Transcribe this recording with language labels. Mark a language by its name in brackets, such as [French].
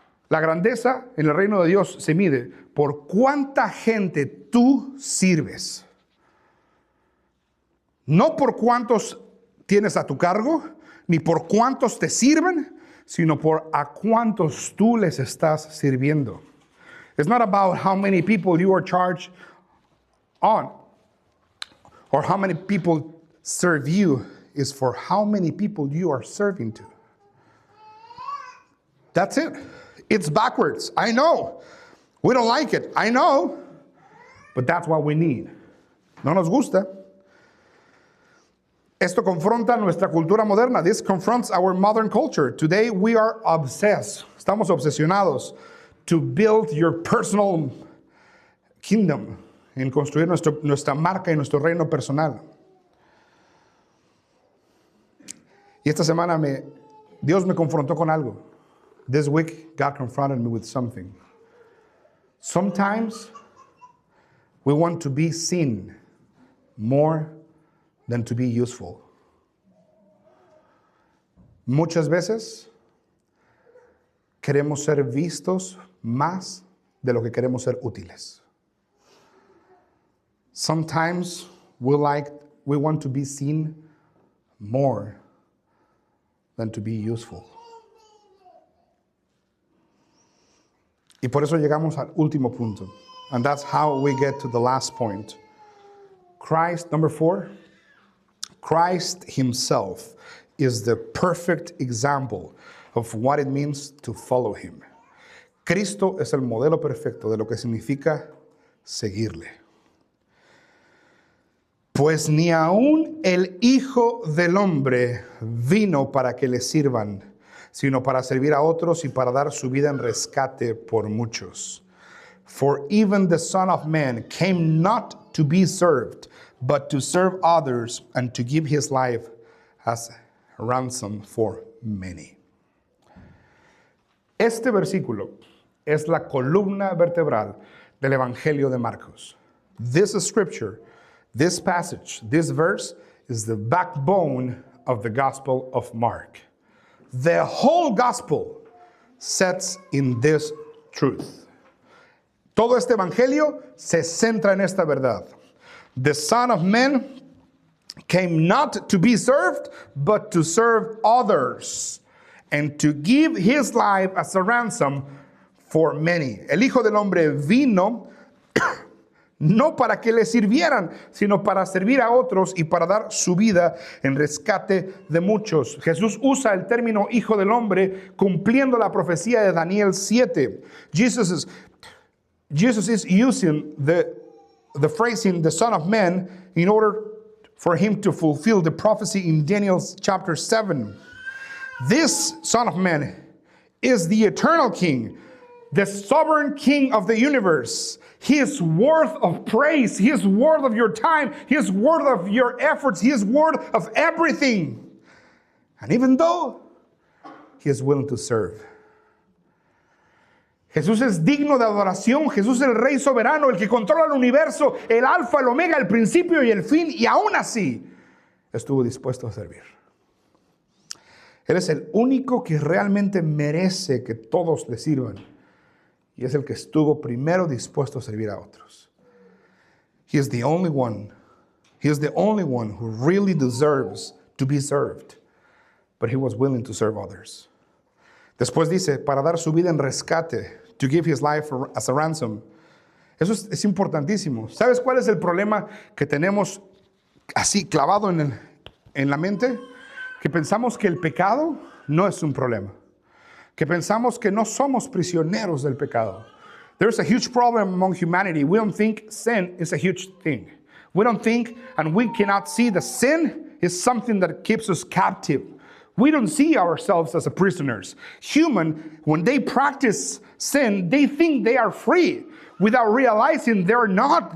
[Spanish] La grandeza en el reino de Dios se mide por cuánta gente tú sirves. No por cuántos tienes a tu cargo, ni por cuántos te sirven, sino por a cuántos tú les estás sirviendo. [English] It's not about how many people you are charged on or how many people serve you. It's for how many people you are serving to. That's it. It's backwards. I know. We don't like it. I know. But that's what we need. [Spanish] No nos gusta. Esto confronta nuestra cultura moderna. [English] This confronts our modern culture. Today we are obsessed. [Spanish] Estamos obsesionados [English] to build your personal kingdom, [Spanish] en construir nuestra marca y nuestro reino personal. Y esta semana Dios me confrontó con algo. [English] This week God confronted me with something. Sometimes we want to be seen more than to be useful. [Spanish] Muchas veces queremos ser vistos más de lo que queremos ser útiles. [English] Sometimes we want to be seen more than to be useful. [Spanish] Y por eso llegamos al último punto. [English] And that's how we get to the last point. Christ, number 4, Christ himself is the perfect example of what it means to follow him. [Spanish] Cristo es el modelo perfecto de lo que significa seguirle. Pues ni aún el Hijo del Hombre vino para que le sirvan, sino para servir a otros y para dar su vida en rescate por muchos. [English] For even the Son of Man came not to be served, but to serve others and to give his life as a ransom for many. [Spanish] Este versículo es la columna vertebral del Evangelio de Marcos. [English] This scripture, this passage, this verse is the backbone of the Gospel of Mark. The whole Gospel sets in this truth. [Spanish] Todo este Evangelio se centra en esta verdad. [English] The Son of Man came not to be served, but to serve others, and to give his life as a ransom for many. [Spanish] El Hijo del Hombre vino no para que le sirvieran, sino para servir a otros y para dar su vida en rescate de muchos. Jesús usa el término Hijo del Hombre cumpliendo la profecía de Daniel 7. [English] Jesus is using the phrasing the Son of Man in order for him to fulfill the prophecy in Daniel chapter 7. This Son of Man is the eternal King, the sovereign King of the universe. He is worth of praise. He is worth of your time. He is worth of your efforts. He is worth of everything. And even though he is willing to serve. [Spanish] Jesús es digno de adoración. Jesús es el Rey soberano, el que controla el universo, el alfa, el omega, el principio y el fin. Y aún así estuvo dispuesto a servir. Él es el único que realmente merece que todos le sirvan. Y es el que estuvo primero dispuesto a servir a otros. [English] He is the only one who really deserves to be served, but he was willing to serve others. [Spanish] Después dice, para dar su vida en rescate, [English] to give his life as a ransom. [Spanish] Eso es importantísimo. ¿Sabes cuál es el problema que tenemos así clavado en la mente? Que pensamos que el pecado no es un problema. Que pensamos que no somos prisioneros del pecado. [English] There's a huge problem among humanity. We don't think sin is a huge thing. We don't think and we cannot see that sin is something that keeps us captive. We don't see ourselves as prisoners. Human, when they practice sin, they think they are free without realizing they're not.